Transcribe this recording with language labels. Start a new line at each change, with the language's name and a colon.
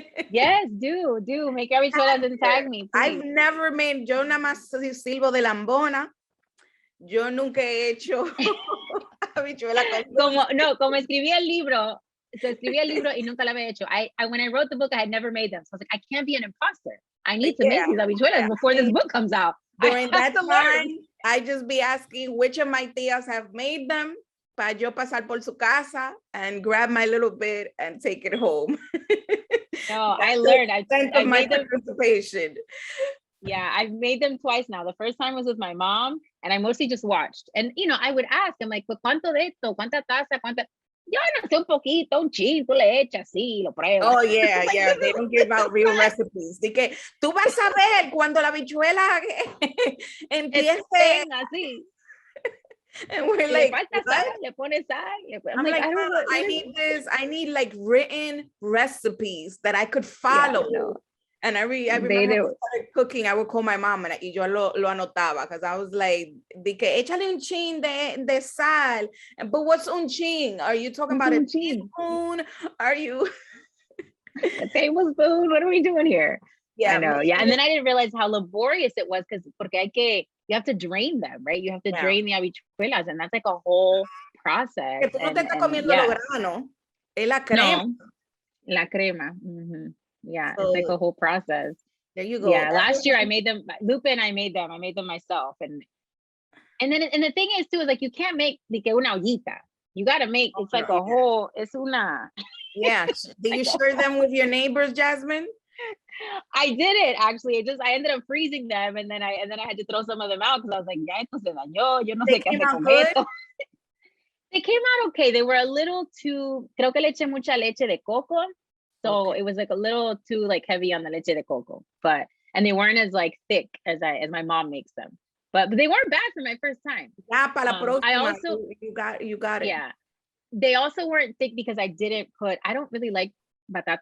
English: Yes, do make habichuelas and tag me, please. I've never made,
Spanish: yo nada más silbo de lambona. Yo nunca he hecho habichuela con dulce. Como escribí el libro, y nunca la había hecho.
English: When I wrote the book, I had never made them. So I was like, I can't be an imposter. I need to make these habichuelas before this book comes out. During that time, I just be asking which of my tias have made them
Spanish: para yo pasar por su casa
English: and grab my little bit and take it home. No, I learned. I made them. Participation. Yeah, I've made them twice now. The first time was with my mom, and I mostly just watched. And, I would ask, I'm like,
Spanish: pues, ¿cuánto de esto? ¿Cuánta taza? ¿Cuánta? Yo no sé, un poquito, un chin, tú le echas, sí, lo pruebo.
English: Oh, yeah. They don't give out real recipes.
Spanish: De que tú vas a ver cuando la habichuela empiece así.
English: And we're like,
Spanish: le pones sal.
English: I'm like, I need this. I need like written recipes that I could follow. Yeah, And I remember when I started cooking, I would call my mom and
Spanish: y yo lo anotaba
English: because I was like,
Spanish: de que échale un chin de sal.
English: But what's un chin? Are you talking about a teaspoon? Are you? A tablespoon? What are we doing here? Yeah, I know. Yeah. And then I didn't realize how laborious it was because you have to drain them, right? You have to drain the habichuelas, and that's like a whole process.
Spanish: Que tú no te estás comiendo los granos. Es la crema. No, la crema.
English: Yeah, so, it's like a whole process. There you go. Yeah, last year I made them. Lupe and I made them. I made them myself, and the thing is too is like you can't make like
Spanish: una ollita.
English: You got to make it's like a whole.
Spanish: Es una.
English: Yeah. Did you share them with your neighbors, Jasmine? I did it actually. I ended up freezing them, and then I had to throw some of them out because I was like,
Spanish: ya esto se dañó. Yo no sé qué hacer con esto.
English: They came out okay. They were a little too.
Spanish: Creo que le eché mucha leche de coco.
English: So it was like a little too like heavy on the leche de coco, and they weren't as like thick as my mom makes them, but they weren't bad for my first time. I also you got it. Yeah, they also weren't thick because I don't really like batatas.